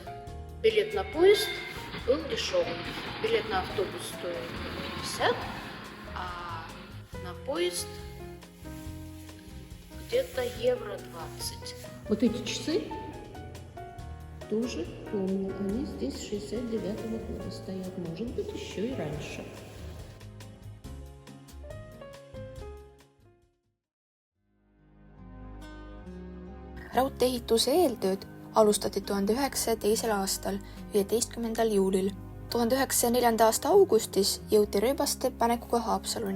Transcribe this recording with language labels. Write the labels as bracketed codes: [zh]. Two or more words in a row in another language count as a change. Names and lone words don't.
[ru] Билет на поезд был дешевым. Билет на автобус стоил 50, а на поезд где-то евро 20. Вот эти часы тоже помню. Они здесь с 69-го года стоят. Может быть, еще и раньше. [et] Raudteehituse eeltööd alustati 1902. aastal 15. juulil. 1904. aasta augustis jõuti rööbaste panekuga Haapsaluni.